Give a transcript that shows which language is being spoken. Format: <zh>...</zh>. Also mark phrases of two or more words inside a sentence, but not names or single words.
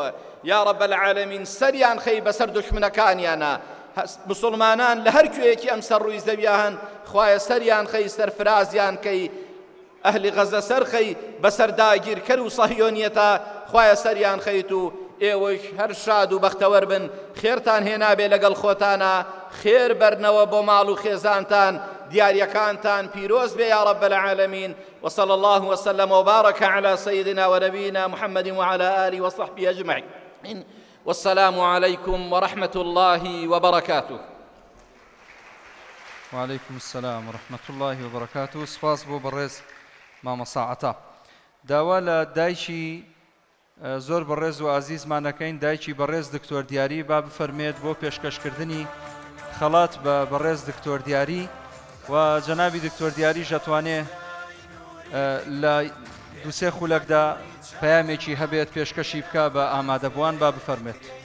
<ar>یا رب العالمین</ar> <ckb>سەریان خەی بەسەر دوشمنەکانیانە، مسلمانان لە هەر کوێیەکی ئەم سەر ڕووی زەویە هەن، خوایە سەریان خەی سەرفرازیان کەی، ئەهلی غەزە سەرخەی بەسەر داگیرکەر و سەهیۆنیەتە، خوایە سەریان خەیت و ئێوەش هەر شاد و بەختەوەر بن، خێرتان هێنابێ لەگەڵ خۆتانە، خێر بەرنەوە بۆ ماڵ و خێزانتان، دیاریەکانتان پیرۆز بێ</ckb> <ar>یا رب العالمین. وصلى الله وسلم وبارك على سيدنا ونبينا محمد وعلى آله وصحبه أجمعين. والسلام عليكم ورحمة الله وبركاته. وعليكم السلام ورحمة الله وبركاته.</ar> <ckb>سپاس بۆ بەڕێز مامۆستا عەتا. داوا لە دایکی زۆر بەڕێز و ئازیزمانەکەین، دایکی بەڕێز دکتۆر دیاری با بفەرمێت بۆ پێشکەشکردنی خەڵات بە بەڕێز دکتۆر دیاری، و جەنابی دکتۆر دیاری ژەتوانێ لە دووسێ خولەکدا پەیامێکی هەبێت پێشکەشی بکە بە ئامادەبووان با بفەرمێت.</ckb>